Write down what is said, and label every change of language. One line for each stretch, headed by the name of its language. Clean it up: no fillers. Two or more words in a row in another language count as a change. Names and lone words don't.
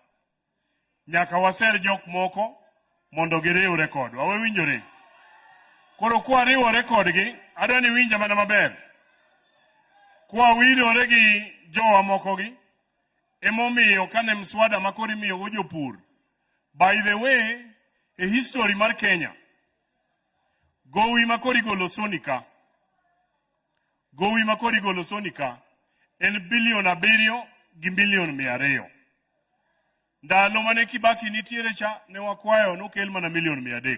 Luo (Kenya and Tanzania): Nyaka waser jok moko mondo giriwre kodwa. Wawe winjore. Koro kwa riwore kodgi, adwa ni winja mana maber. Kwa winjore gi jowa moko gi, emomiyo kane mswada makori miyo go jopur.
English: By the way, a history mar Kenya.
Luo (Kenya and Tanzania): Gowi makori golo sonika. Gowi makori golo sonika en bilion 7 gi bilion 200. Ndalo mane Kibaki nitiere cha ne wakwayo nokel mana milion 300.